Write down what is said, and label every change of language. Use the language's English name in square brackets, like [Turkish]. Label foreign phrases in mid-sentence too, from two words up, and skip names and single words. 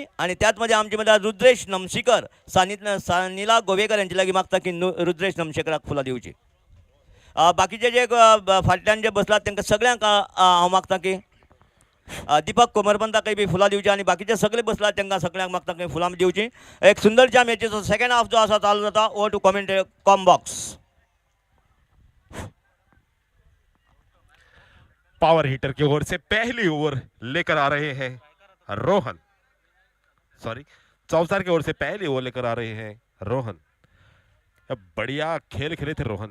[Konkani] आणि त्याच मध्ये आमचे मध्ये रुद्रेश नमशीकर सानीला गोवेकर यांचे लागीं मागता की रुद्रेश नमशेकराक फुलां दिवची. बाकीचे जे फाटल्यान जे बसलात तांकां सगळ्यांक हांव मागता की दीपक कोमरपंताकय बी फुलां दिवची आनी बाकीचे सगळे बसलात तांकां सगळ्यांक मागता की फुलां दिवची. एक सुंदरच्या मॅचीचो [English] second half [Konkani] जो आसा चालू जाता. [English] over to comm box. [Hindi] पावर हिटर की ओर से पहली ओवर लेकर आ रहे हैं रोहन. सॉरी, चौसार की ओर से पहली ओवर लेकर आ रहे हैं रोहन. बढ़िया खेल खेले थे रोहन.